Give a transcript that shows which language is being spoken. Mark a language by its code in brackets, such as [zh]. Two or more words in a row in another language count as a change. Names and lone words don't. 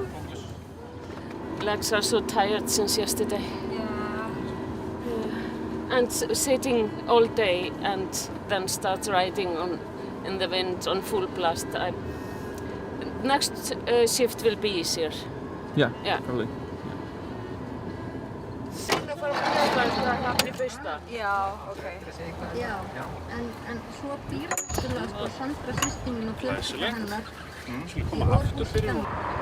[en] Legs are so tired since yesterday. Yeah. And sitting all day and then start riding in the wind on full blast. Next shift will be easier. Yeah, Yeah. probably. [is] Já, ok. Já, en svo býr náttúrulega sko Sandra systir mín og fjölskylda hennar. Skulum koma aftur fyrir hún.